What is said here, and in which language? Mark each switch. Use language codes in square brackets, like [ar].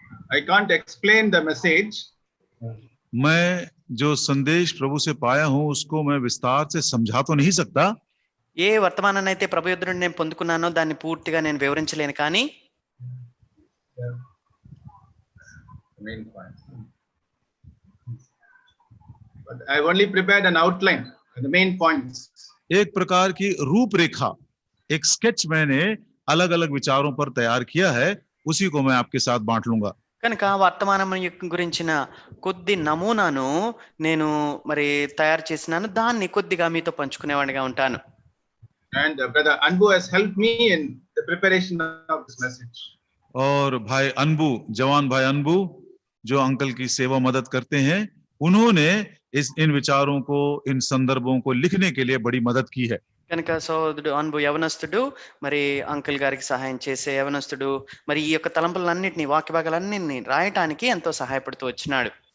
[en] I can't explain the message. [hi] मैं जो संदेश प्रभु से पाया हूं उसको मैं विस्तार से समझा तो नहीं सकता. [te] ఏ వర్తమానాన్ని అయితే ప్రభు యొద్ద నుండి నేను పొందుకున్నానో దాన్ని పూర్తిగా నేను వివరించలేను, కానీ [en] Main point. But I only prepared an outline, the main points. [hi] एक प्रकार की रूपरेखा, एक स्केच मैंने अलग अलग विचारों पर तैयार किया है, उसी को मैं आपके साथ बांट लूंगा. [te] కనుక వర్తమానం గురించిన కొద్ది నమూనాను నేను మరి తయారు చేసినాను, దాన్ని కొద్దిగా మీతో పంచుకునేవాడిగా ఉంటాను. [en] And brother Anbu has helped me in the preparation of this message. [hi] और भाई अनबू, जवान भाई अनबू जो अंकल की सेवा मदद करते हैं, उन्होंने इन विचारों को, इन संदर्भों को लिखने के लिए बड़ी मदद की है. [te] కనుక సోదరుడు అన్బు యవనస్తుడు, మరి అంకుల్ గారికి సహాయం చేసే యవనస్తుడు, మరి ఈ యొక్క తలంపులన్నింటినీ, వాక్య భాగాలన్నింటినీ రాయటానికి ఎంతో సహాయపడుతూ వచ్చినాడు.